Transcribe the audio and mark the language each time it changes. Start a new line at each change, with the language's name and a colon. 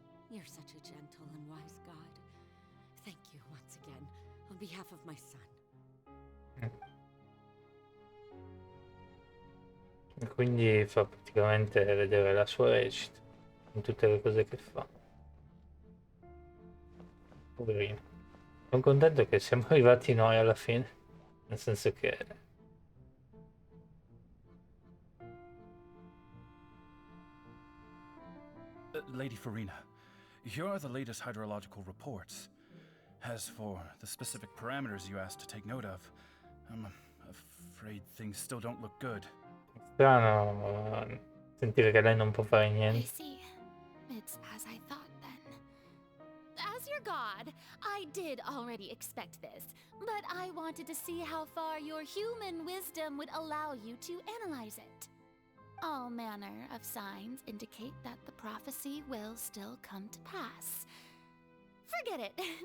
English: You're such a gentle and wise God. Thank you once again, on behalf of my son.
Italian: E quindi fa praticamente vedere la sua recita in tutte le cose che fa. Poverino. Sono contento che siamo arrivati noi alla fine, nel senso che
English: Lady Farina, here are the latest hydrological reports. As for the specific parameters you asked to take note of, I'm afraid things still don't look good.
Italian: Strano sentire che lei non può fare
English: I
Italian: niente.
English: see. It's as I thought then. As your god, I did already expect this, but I wanted to see how far your human wisdom would allow you to analyze it. All manner of signs indicate that the prophecy will still come to pass. Forget it.